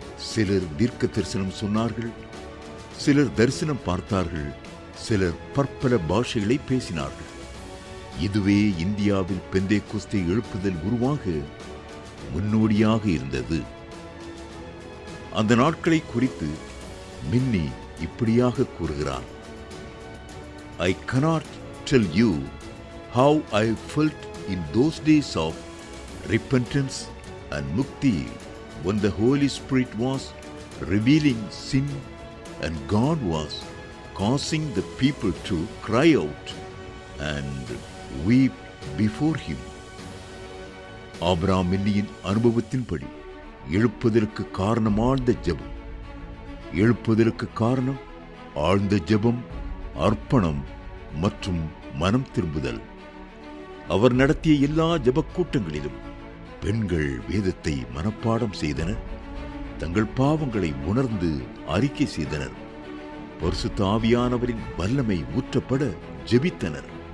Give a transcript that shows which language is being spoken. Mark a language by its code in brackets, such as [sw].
[ta] சிலர் தீர்க்க தரிசனம் சொன்னார்கள், சிலர் தரிசனம் பார்த்தார்கள், சிலர் பற்பல பாஷைகளை பேசினார்கள். இதுவே இந்தியாவில் பெந்தேகோஸ்தே எழுப்புதல் உருவாக முன்னோடியாக இருந்தது. அந்த நாட்களை குறித்து மின்னி இப்படியாக கூறுகிறார். [en] I cannot tell you how I felt in those days of repentance and mukti, when the Holy Spirit was revealing sin and God was causing the people to cry out and weep before Him. [ta] Abraham மின்னியின் அனுபவத்தின்படி எழுப்புதலுக்கு காரணம் ஆழ்ந்த ஜெபம். எழுப்புதலுக்கு காரணம் ஆழ்ந்த ஜெபம், அர்ப்பணம் மற்றும் மனம் திரும்புதல். அவர் நடத்திய எல்லா ஜெபக் கூட்டங்களிலும் பெண்கள் வேதத்தை மனப்பாடம் செய்தனர், தங்கள் பாவங்களை உணர்ந்து அறிக்கை செய்தனர், பரிசுத்த ஆவியானவரின் வல்லமை ஊற்றப்பட ஜெபித்தனர்.